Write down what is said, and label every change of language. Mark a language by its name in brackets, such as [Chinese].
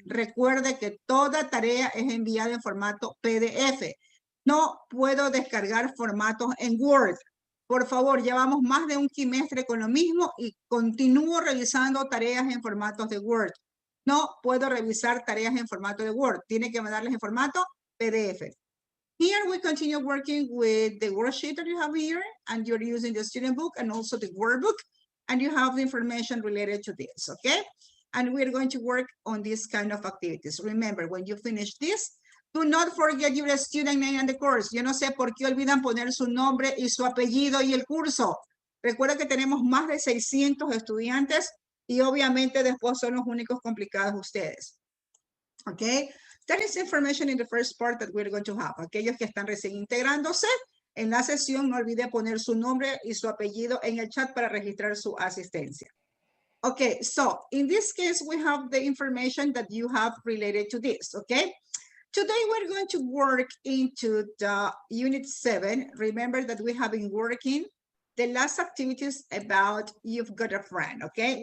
[Spanish] Recuerde que toda tarea es enviada en formato PDF. No puedo descargar formatos en Word. Por favor, llevamos más de un trimestre con lo mismo y continúo revisando tareas en formatos de Word. No puedo revisar tareas en formato de Word. Tiene que mandarles en formato PDF. [English] Here we continue working with the worksheet that you have here, and you're using the student book and also the workbook, and you have the information related to this, okay? And we're going to work on this kind of activities. Remember, when you finish this, do not forget your student name and the course. [Spanish] Yo no sé por qué olvidan poner su nombre y su apellido y el curso. Recuerda que tenemos más de 600 estudiantes y obviamente después son los únicos complicados ustedes. [English] Okay? That is information in the first part that we're going to have. [Spanish] Aquellos que están recién integrándose en la sesión, no olvide poner su nombre y su apellido en el chat para registrar su asistencia. [English] Okay, so in this case, we have the information that you have related to this, okay? Today, we're going to work into the unit 7. Remember that we have been working the last activities about you've got a friend, okay?